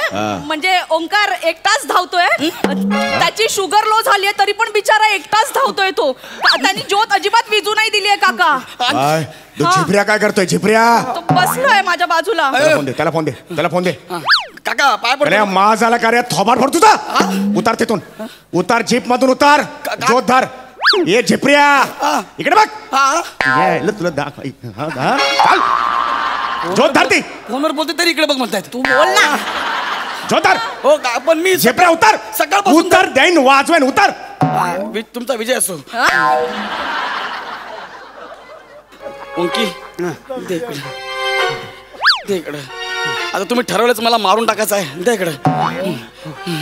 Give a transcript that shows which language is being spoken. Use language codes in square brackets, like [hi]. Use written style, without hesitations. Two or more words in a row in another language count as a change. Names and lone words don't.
[mr] म्हणजे ओंकार एकटाच धावतोय. त्याची [en] sugar low [mr] झालीये तरी पण बिचारा एकटाच धावतोय तो. त्यांनी ज्योत अजिबात विजू नाही दिलीये काका. काय तू झिपऱ्या काय करतोय? झिपऱ्या तो बसलोय माझ्या बाजूला. त्याला फोन दे, त्याला फोन दे, त्याला फोन दे. काका पाय अरे पडतो. मा झाला का रे? थोबाड फोड तुझा. उतार तिथून, उतार जीप मधून उतार. जोत धर. ये झिपऱ्या इकडे बघ. यायला तुला दाख. चाल जोत धर ती. फोनवर बोलते तरी इकडे बघ म्हणतायत. तू बोल ना. जोत धर. हो का? पण मी झिपऱ्या उतार. सकाळपासून उतार देईन वाजवेन. उतार. तुमचा विजय असो. ओंकी दे इकडे, दे इकडे. आता तुम्ही ठरवलंच मला मारून टाकायचं आहे.